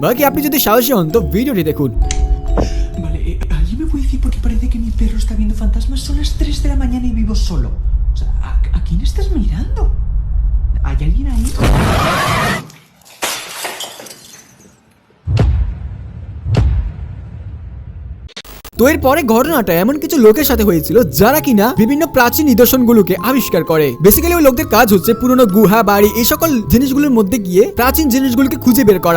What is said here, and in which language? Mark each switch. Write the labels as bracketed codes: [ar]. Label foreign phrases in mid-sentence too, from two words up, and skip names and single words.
[bn] বাকি আপনি যদি সাহসী হন তো ভিডিওটি দেখুন। [es] Vale, ¿alguien me puede decir por qué parece que mi perro está viendo fantasmas? Son las 3 de la mañana y vivo solo. O sea, ¿a quién estás mirando? ¿Hay alguien ahí? [bn] তো এর পরে ঘটনাটা এমন কিছু লোকের সাথে হয়েছিল যারা কিনা বিভিন্ন প্রাচীন নিদর্শনগুলোকে আবিষ্কার করে। বেসিক্যালি ওই লোকদের কাজ হচ্ছে পুরনো গুহা, বাড়ি, এই সকল জিনিসগুলোর মধ্যে গিয়ে প্রাচীন জিনিসগুলোকে খুঁজে বের করা।